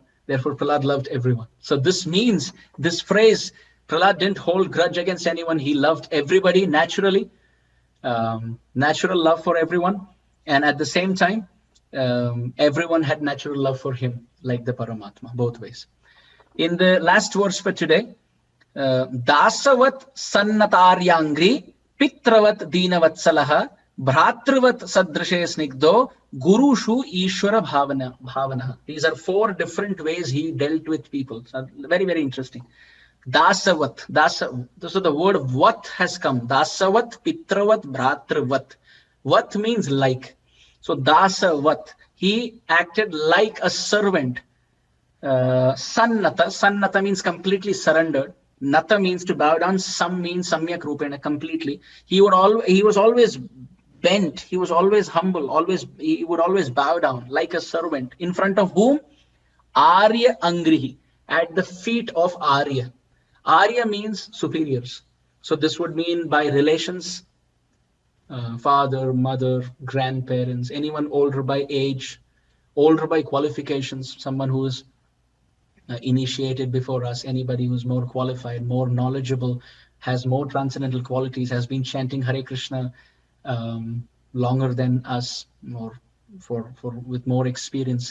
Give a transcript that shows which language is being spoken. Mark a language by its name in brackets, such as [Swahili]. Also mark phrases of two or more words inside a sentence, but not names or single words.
[English] Therefore, Prahlad loved everyone. So this means, this phrase, Prahlad didn't hold grudge against anyone. He loved everybody naturally, natural love for everyone. And at the same time, everyone had natural love for him, like the Paramatma, both ways. In the last verse for today, [Sanskrit] Dasavat Sannataryangri Pitravat Dinavatsalah Bhratravat Sadrishe Snigdo Gurushu Ishwara Bhavana. [English] These are 4 different ways he dealt with people. So very, very interesting. Dasavat. So the word vat has come. [Sanskrit] Dasavat, Pitravat, Bhratravat. [English] Vat means like. So Dasavat. He acted like a servant. Sannata means completely surrendered. Nata means to bow down. Sam means [Sanskrit] samyak rupena, [English] completely. He was always bent. He was always humble. He would always bow down like a servant. In front of whom? [Sanskrit] Arya Angrihi, [English] at the feet of Arya. Arya means superiors. So this would mean by relations, father, mother, grandparents, anyone older by age, older by qualifications, someone who is initiated before us, anybody who's more qualified, more knowledgeable, has more transcendental qualities, has been chanting Hare Krishna longer than us, with more experience.